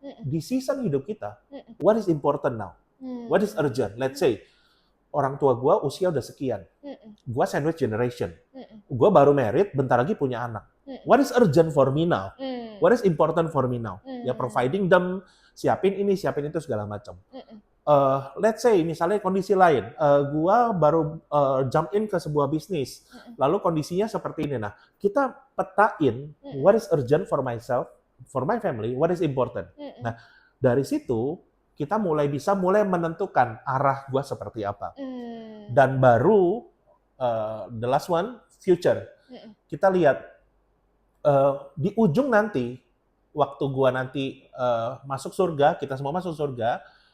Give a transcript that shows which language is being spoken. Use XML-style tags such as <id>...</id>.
<id>Di season hidup kita,</id> <en>what is important now? What is urgent? Let's say,</en> <id>orang tua gue usia udah sekian. Gue sandwich generation. Gue baru married, bentar lagi punya anak.</id> <en>What is urgent for me now? What is important for me now?</en> <id>Ya,</id> <en>providing them,</en> <id>siapin ini, siapin itu, segala macam.</id> <en>Let's say</en> <id>misalnya kondisi lain, gua baru</id> <en>jump in</en> <id>ke sebuah bisnis, lalu kondisinya seperti ini. Nah, kita petain</id> <en>what is urgent for myself, for my family, what is important.</en> <id>Nah, dari situ kita bisa mulai menentukan arah gua seperti apa. Dan baru</id> <en>the last one, future.</en> <id>Kita lihat di ujung nanti, waktu gua nanti masuk surga, kita semua masuk surga.</id>